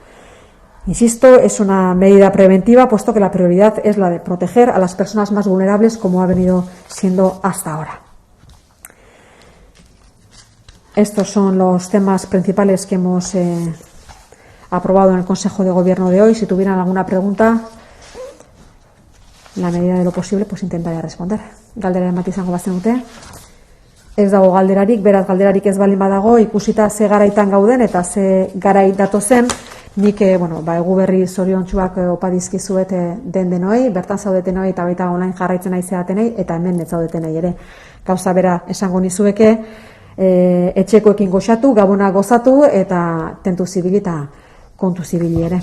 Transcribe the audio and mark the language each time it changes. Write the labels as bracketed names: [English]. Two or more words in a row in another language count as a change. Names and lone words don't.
[Spanish] Insisto, es una medida preventiva, puesto que la prioridad es la de proteger a las personas más vulnerables, como ha venido siendo hasta ahora. Estos son los temas principales que hemos aprobado en el Consejo de Gobierno de hoy. Si tuvieran alguna pregunta, en la medida de lo posible, pues intentaré responder. [Basque] Galdera matizango bazenute. ez dago galderarik, beraz galderarik ez balin badago, ikusita ze garaitan gauden eta ze garai datozen, nik egu berri zoriontsuak opa dizkizuet denoi, bertan zaudetenoi eta baita online jarraitzen aizeatenei eta hemen ez zaudetenei ere. Gauza bera esango nizueke, etxekoekin goxatu, gabona gozatu eta tentu zibili eta kontu zibili ere.